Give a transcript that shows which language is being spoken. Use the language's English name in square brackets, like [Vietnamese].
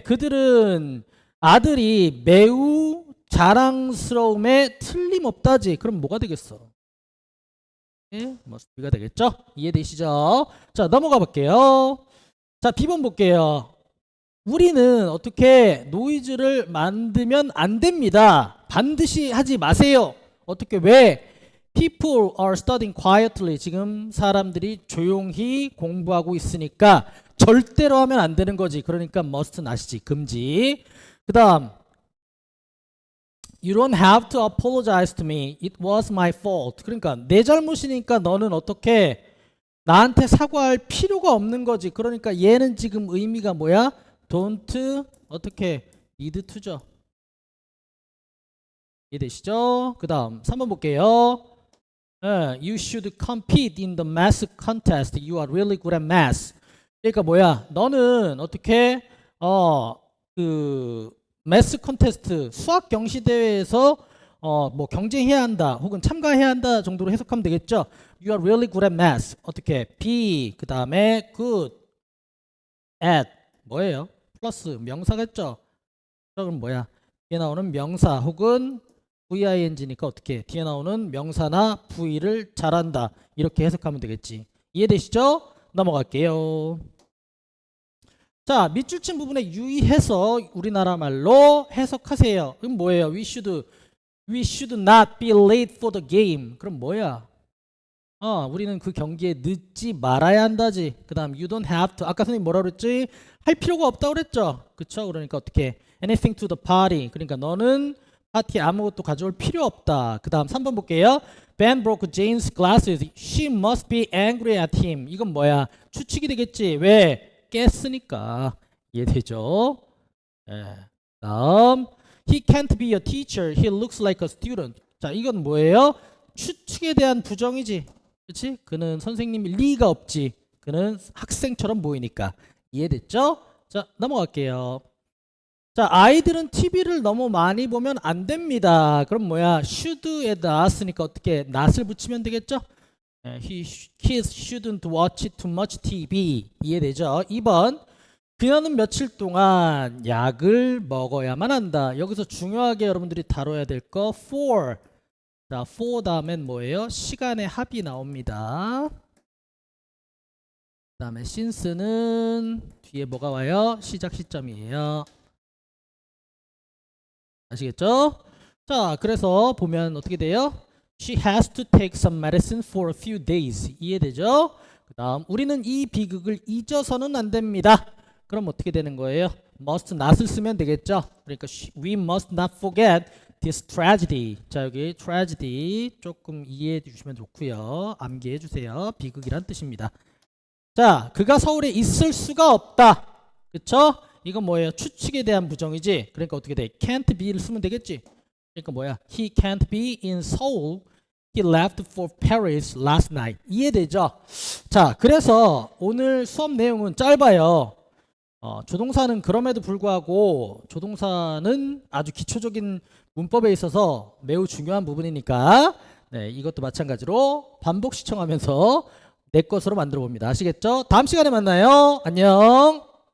[Korean] 그들은 아들이 매우 자랑스러움에 틀림없다지. 그럼 뭐가 되겠어? [English] must be [Korean] 가 되겠죠? 이해되시죠? 자, 넘어가 볼게요. 자, B번 볼게요. 우리는 어떻게 노이즈를 만들면 안 됩니다. 반드시 하지 마세요. 어떻게? 왜? [English] People are studying quietly. [Korean] 지금 사람들이 조용히 공부하고 있으니까 절대로 하면 안 되는 거지. 그러니까 [English] must not [Korean] 이지. 금지. 그 다음 [English] You don't have to apologize to me. It was my fault. [Korean] 그러니까 내 잘못이니까 너는 어떻게 나한테 사과할 필요가 없는 거지. 그러니까 얘는 지금 의미가 뭐야? [English] don't [Korean] 어떻게 [English] need to죠. [Korean] 이해되시죠? 그 다음 3번 볼게요. [English] You should compete in the math contest. You are really good at math. [Korean] 그러니까 뭐야? 너는 어떻게 그 매스 콘테스트 수학 경시 대회에서 뭐 경쟁해야 한다 혹은 참가해야 한다 정도로 해석하면 되겠죠. [English] You are really good at math. [Korean] 어떻게 be 그 다음에 good at 뭐예요? 플러스 명사겠죠. 그럼 뭐야? 뒤에 나오는 명사 혹은 VING니까 어떻게 뒤에 나오는 명사나 V를 잘한다 이렇게 해석하면 되겠지. 이해되시죠? 넘어갈게요. 자, 밑줄 친 부분에 유의해서 우리나라 말로 해석하세요. 그럼 뭐예요? [English] We should not be late for the game. [Korean] 그럼 뭐야? 우리는 그 경기에 늦지 말아야 한다지. 그 다음 [English] you don't have to. [Korean] 아까 선생님 뭐라 그랬지? 할 필요가 없다고 그랬죠? 그쵸? 그러니까 어떻게 [English] anything to the party. [Korean] 그러니까 너는 파티에 아무것도 가져올 필요 없다. 그 다음 3번 볼게요. [English] Ben broke Jane's glasses. She must be angry at him. [Korean] 이건 뭐야? 추측이 되겠지. 왜? 깼으니까. 이해되죠? 다음 [English] He can't be a teacher. He looks like a student. [Korean] 자, 이건 뭐예요? 추측에 대한 부정이지. 그렇지? 그는 선생님일 리가 없지. 그는 학생처럼 보이니까. 이해됐죠? 자, 넘어갈게요. 자, 아이들은 TV를 너무 많이 보면 안 됩니다. 그럼 뭐야? should에 나왔으니까 어떻게 not을 붙이면 되겠죠? [English] Kids shouldn't watch too much TV. [Korean] 이해되죠? 2번. 그녀는 며칠 동안 약을 먹어야만 한다. 여기서 중요하게 여러분들이 다뤄야 될 거 for. 자, for 다음엔 뭐예요? 시간의 합이 나옵니다. 그 다음에 since는 뒤에 뭐가 와요? 시작 시점이에요. 아시겠죠? 자, 그래서 보면 어떻게 돼요? [English] She has to take some medicine for a few days. [Korean] 이해되죠? 그 다음 우리는 이 비극을 잊어서는 안 됩니다. 그럼 어떻게 되는 거예요? [English] must not [Korean] 을 쓰면 되겠죠? 그러니까 [English] we must not forget this tragedy. [Korean] 자, 여기 tragedy 조금 이해해 주시면 좋고요. 암기해 주세요. 비극이란 뜻입니다. 자, 그가 서울에 있을 수가 없다. 그쵸? 이건 뭐예요? 추측에 대한 부정이지. 그러니까 어떻게 돼? [English] can't be [Korean] 를 쓰면 되겠지. 그러니까 뭐야? [English] He can't be in Seoul. He left for Paris last night. [Korean] 이해되죠? 자, 그래서 오늘 수업 내용은 짧아요. 조동사는 그럼에도 불구하고 조동사는 아주 기초적인 문법에 있어서 매우 중요한 부분이니까 네, 이것도 마찬가지로 반복 시청하면서 내 것으로 만들어 봅니다. 아시겠죠? 다음 시간에 만나요. 안녕.